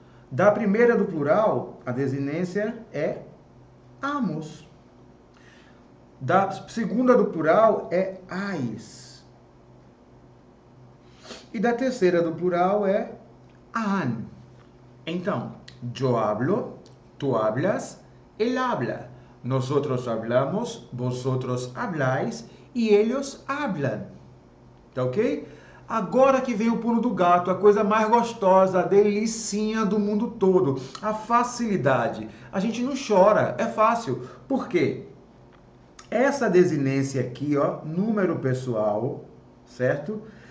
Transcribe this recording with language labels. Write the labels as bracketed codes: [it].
[pt] Da primeira do plural, a desinência é amos. Da segunda do plural é ais. E da terceira do plural é an. Então, [es] yo hablo, tú hablas, él habla. Nosotros hablamos, vosotros habláis e ellos hablan. [pt] Tá ok? Agora que vem o pulo do gato, a coisa mais gostosa, a delicinha do mundo todo, a facilidade. A gente não chora, é fácil. Por quê? Essa desinência aqui, ó, número pessoal, certo?